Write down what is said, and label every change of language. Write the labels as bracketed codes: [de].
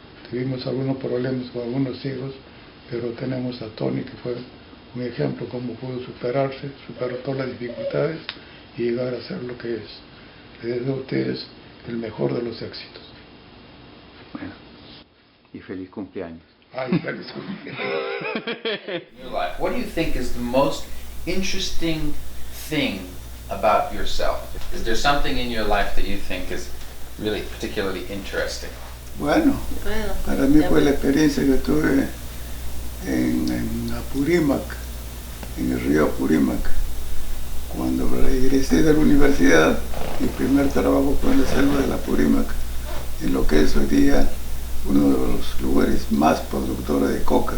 [es] Tuvimos algunos problemas con algunos hijos, pero tenemos a Tony, que fue un ejemplo cómo pudo superarse, superó todas las dificultades y llegar a ser lo que es. Les deseo a ustedes el mejor de los éxitos. Bueno, y feliz cumpleaños. Ay, feliz cumpleaños. [en] Your life. What do you think is the most interesting thing about yourself? Is there something in your life that you think is really particularly interesting? [es] Bueno, para mí fue la experiencia que tuve en Apurímac, en el río Apurímac. Cuando regresé de la universidad, mi primer trabajo fue en la selva de Apurímac, en lo que es hoy día uno de los lugares más productores de coca.